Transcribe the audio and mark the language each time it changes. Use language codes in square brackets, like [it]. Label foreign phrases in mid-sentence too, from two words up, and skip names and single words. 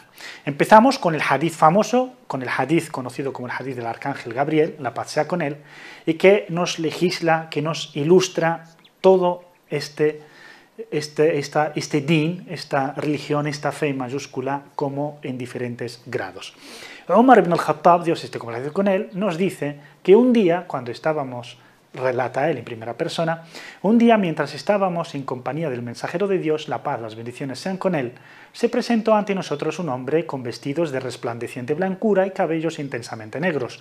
[es] Empezamos con el hadith famoso, con el hadith conocido como el hadith del arcángel Gabriel, la paz sea con él, y que nos legisla, que nos ilustra todo este din, esta religión, esta fe mayúscula, como en diferentes grados. Omar ibn al-Khattab, Dios esté complacido con él, nos dice que un día, cuando estábamos, relata él en primera persona, un día mientras estábamos en compañía del mensajero de Dios, la paz, las bendiciones sean con él, se presentó ante nosotros un hombre con vestidos de resplandeciente blancura y cabellos intensamente negros.